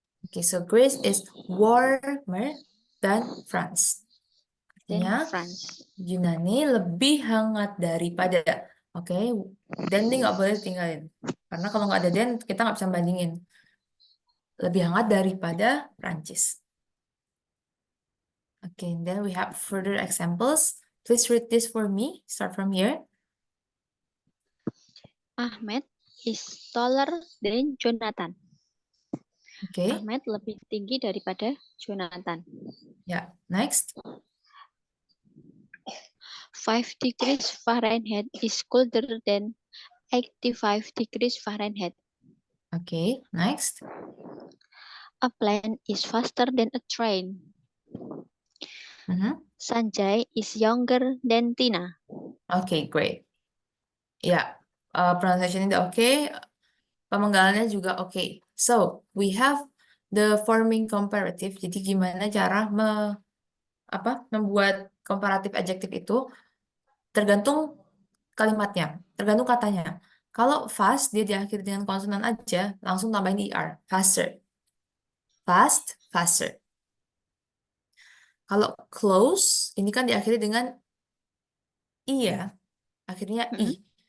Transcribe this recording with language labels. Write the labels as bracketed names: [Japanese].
[English] Okay, so Greece is warmer than France. Then [Indonesian] Artinya [English] France. [Indonesian] Yunani lebih hangat daripada. Oke, dan ini nggak boleh tinggalin. Karena kalau nggak ada dan, kita nggak bisa bandingin. Lebih hangat daripada Prancis. [English] Okay, and then we have further examples. Please read this for me. Start from here. Ahmed is taller than Jonathan. Okay, [Indonesian] Ahmed lebih tinggi daripada Jonathan. [English] yeah. Next. 5 degrees Fahrenheit is colder than 85 degrees Fahrenheit. Okay, next. A plane is faster than a train. Sanjay is younger than Tina. Okay, great. [Indonesian] Ya, pronunciation ini oke. Pemenggalannya juga oke. [English] So, we have the forming comparative. [Indonesian] Jadi gimana cara membuat comparative adjective itu tergantung kalimatnya, tergantung katanya. Kalau fast dia diakhiri dengan konsonan aja, langsung tambahin er, faster. Fast, faster. Kalau close, ini kan diakhiri dengan i ya, akhirnya i.